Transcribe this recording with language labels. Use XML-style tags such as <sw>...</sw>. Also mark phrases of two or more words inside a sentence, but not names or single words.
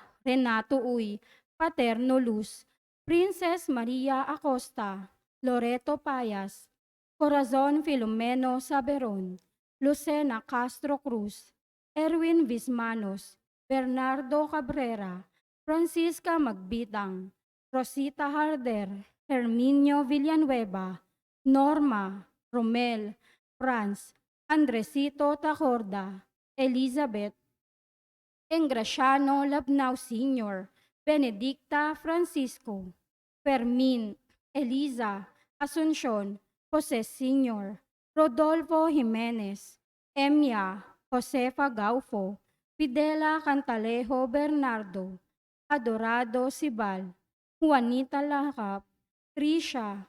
<tl>Renato Uy, Paterno Luz, Princess Maria Acosta, Loreto Payas, Corazon Filomeno Saberon, Lucena Castro Cruz, Erwin Vismanos, Bernardo Cabrera, Francisca Magbitang, Rosita Harder, Herminio Villanueva, Norma, Romel, Franz, Andresito Tacorda, Elizabeth, Engraciano Labnao Sr., Benedicta Francisco, Fermin, Eliza, Asuncion, Jose Sr., Rodolfo Jimenez, Emia, Josefa Gaufo, Fidela Cantalejo Bernardo, Adorado Sibal, Juanita Lahap, Trisha,</tl>